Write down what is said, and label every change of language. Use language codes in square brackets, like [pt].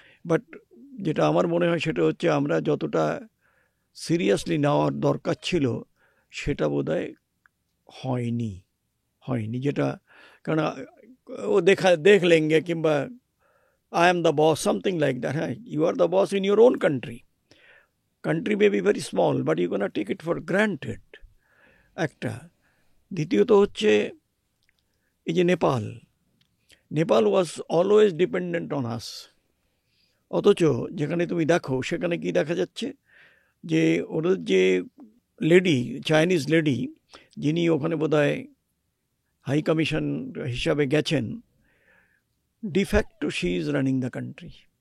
[bn] But যেটা আমার মনে হয় সেটা হচ্ছে আমরা যতটা সিরিয়াসলি নেওয়ার দরকার ছিল সেটা বোধহয় হয়নি। যেটা কারণ ও [hi] দেখ লেঙ্গে, [bn] কিংবা [en] I am the boss, something like that. [bn] হ্যাঁ, [en] you are the boss in your own country may be very small, but you're gonna take it for granted, [bn] একটা। দ্বিতীয়ত হচ্ছে এই যে Nepal [en] Was always dependent on us. [bn] অথচ যেখানে তুমি দেখো, সেখানে কি দেখা যাচ্ছে, যে ওদের যে লেডি, চাইনিজ লেডি, যিনি ওখানে বোধহয় হাই কমিশন হিসাবে গেছেন, [en] De facto she is running the country.